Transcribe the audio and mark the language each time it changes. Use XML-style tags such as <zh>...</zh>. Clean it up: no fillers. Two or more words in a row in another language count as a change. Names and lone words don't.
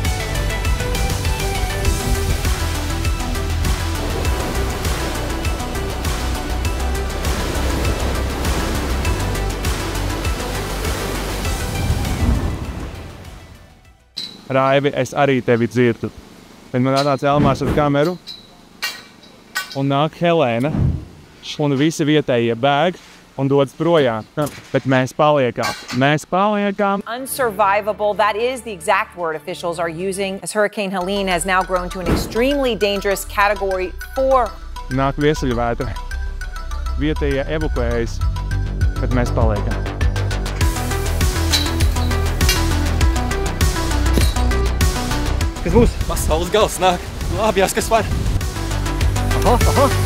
<lv>Raivi, es arī tevi dzirdu. Kad man atnāca Elmārs ar kameru un nāk Helēna un visi vietējie bēg un dodas projām. Bet mēs paliekām. Mēs paliekām.</lv> <en>Unsurvivable, that is the exact word officials are using as Hurricane Helene has now grown to an extremely dangerous category 4.</en> <lv>Nāk viesuļvētra. Vietējie evakuējas, bet mēs paliekām. Kas būs? Pasaules gals nāk. Glābjās, kas var. Aha.</lv>